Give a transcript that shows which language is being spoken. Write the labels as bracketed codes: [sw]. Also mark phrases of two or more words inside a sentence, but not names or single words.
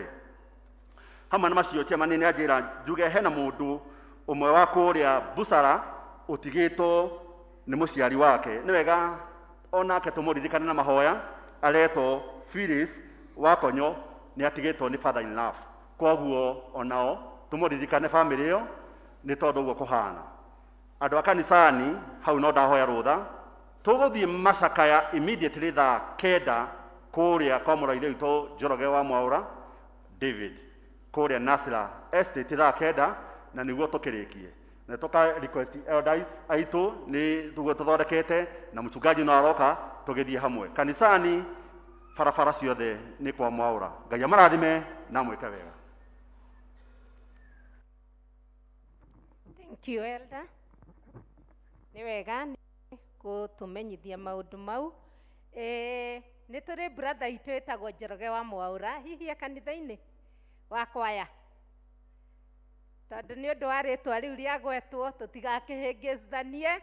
[ki] Hamwe na macio chairman ni anjira njuge hena mundu umwe wa kuria Busara utigitwo ni muciari wake. Ni wega onake tumuririkane na mahoya. Areto Phyllis Wakonyo ni atigitwo ni [en] father in law, [ki] koguo onao tumuririkane family iyo ni tondu guo kuhana. Andu a kanisani hau no ndahoya rutha tuguthie macakaya immediately thaa 9 kuria kwa muraire witu Njoroge wa Mwaura David kuria Nasra estate thaa 9 na niguo tukirikie na toka [en] request elders [ki] aitu ni tugo tuthondekete na mchungaji no aroka tugithie hamwe kanisani farafara ciothe ni kwa Mwaura. Ngai amarathime na mweke wega. [en] Thank you Elder. [ki] nĩ wega gũtũmenyithia maũndũ mau. Nĩ tũrĩ brother itũ ĩtagwo Njoroge wa Mwaũra, hihi kanitha-inĩ wa kwaya, tondũ nĩ ũndũ wa rĩtwa rĩu rĩagwetwo tũtigakĩhĩngĩcithanie.